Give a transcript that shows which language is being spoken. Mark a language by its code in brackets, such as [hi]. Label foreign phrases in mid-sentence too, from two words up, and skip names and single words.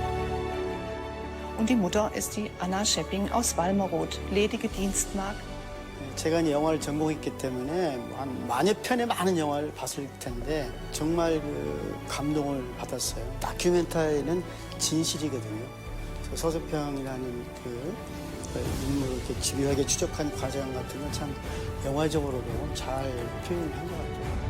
[de] Und die Mutter ist die Anna Schepping aus Walmeroth, ledige Dienstmagd. [ko] 제가 이제 영화를 전공했기 때문에 한 만여 편의 많은 영화를 봤을 텐데 정말 그 감동을 받았어요. 다큐멘터리는 진실이거든요. 서서평이라는 그 인물을 이렇게 집요하게 추적한 과정 같은 건 참 영화적으로도 잘 표현한 것 같아요.